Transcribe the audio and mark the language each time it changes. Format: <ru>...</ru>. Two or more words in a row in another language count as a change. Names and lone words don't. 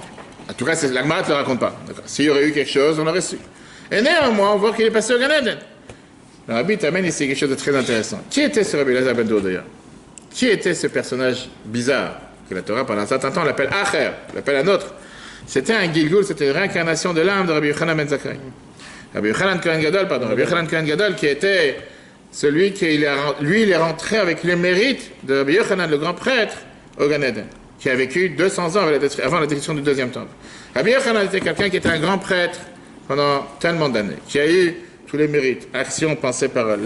<fr>En tout cas, la Gemara ne le raconte pas. S'il y aurait eu quelque chose, on l'aurait su. Et néanmoins, on voit qu'il est passé au Gan Eden. Le Rabbi t'amène ici quelque chose de très intéressant. Qui était ce Rabbi Elazar ben Dodeya? Qui était ce personnage bizarre que la Torah, pendant un certain temps, l'appelle Acher, l'appelle un autre? C'était un Gilgul, c'était une réincarnation de l'âme de Rabbi Yochanan ben Zakkai. Rabbi Yochanan Kohen Gadol, Rabbi Yochanan Kohen Gadol, qui était celui qui, lui, il est rentré avec les mérites de Rabbi Yochanan, le grand prêtre, au Gan Eden, qui a vécu 200 ans avant la destruction du deuxième temple. Rabbi Yochanan était quelqu'un qui était un grand prêtre pendant tellement d'années, qui a eu tous les mérites, actions pensées par elle.</fr>